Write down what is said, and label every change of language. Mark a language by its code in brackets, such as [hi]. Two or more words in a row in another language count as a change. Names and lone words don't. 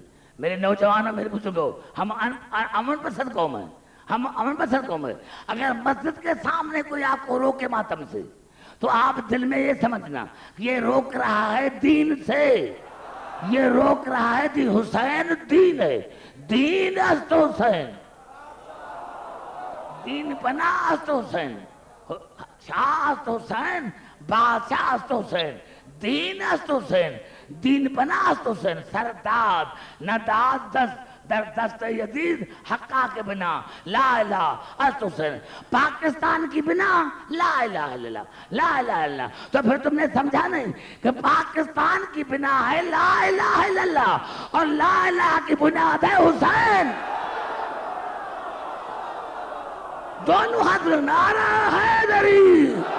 [ur] میرے نوجوانوں، میرے بزرگوں، ہم امن پسند قوم ہیں، ہم امن پسند قوم ہیں۔ اگر مسجد کے سامنے کوئی آپ کو روکے ماتم سے تو آپ دل میں یہ سمجھنا کہ یہ روک رہا ہے دین سے، یہ روک رہا ہے دین۔ حسین دین ہے، [fa] دین است حسین، دین پناہ است حسین، شاہ است حسین، بادشاہ است حسین، دین است حسین، دین پناہ است حسین۔ سرداد نداد دست در دست یزید حقا کے بنا [ar] لا الہ [fa] است حسین۔ [ur] پاکستان کی بنا [ar] لا الہ الا اللہ، لا الہ الا اللہ۔ [ur] تو پھر تم نے سمجھا نہیں کہ پاکستان کی بنا ہے [ar] لا الہ الا اللہ [ur] اور لا الہ کی بنیاد ہے حسین۔ دونوں ہاتھ نعرہ حیدری۔